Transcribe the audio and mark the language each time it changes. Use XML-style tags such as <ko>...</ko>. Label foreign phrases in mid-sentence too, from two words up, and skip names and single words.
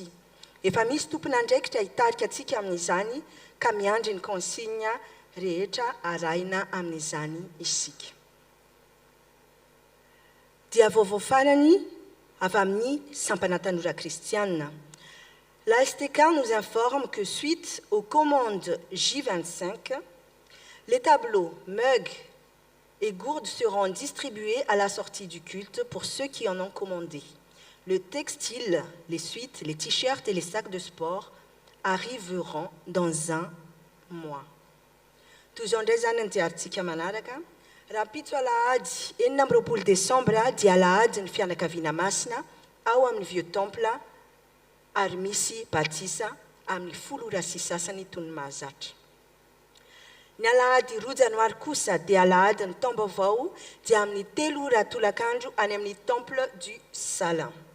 <mg>Efa misy tompon'andraikitra hitarika antsika amin'izany ka miandry ny consigne rehetra arahina amin'izany isika. Dia vaovao farany avy amin'ny sampana tanora kristianina.</mg> <fr>La STK nous informe que suite aux commandes J25, les tableaux, mugs et gourdes seront distribués à la sortie du culte pour ceux qui en ont commandé. Le textile, les suites, les t-shirts et les sacs de sport arriveront dans un mois.</fr> <mg>Tozao ndray zany antiarintsika manaraka. Raha pitso alahady 9 desambra dia alahady ny fianakaviana masina ao amin'ny Vieux Temple ary misy batisa amin'ny 10 ora sy sasany toy ny mahazatra. Ny alahady 2 janoary kosa dia alahady ny taom-baovao dia amin'ny 3 ora tolakandro any amin'ny Temple du Salin.</mg>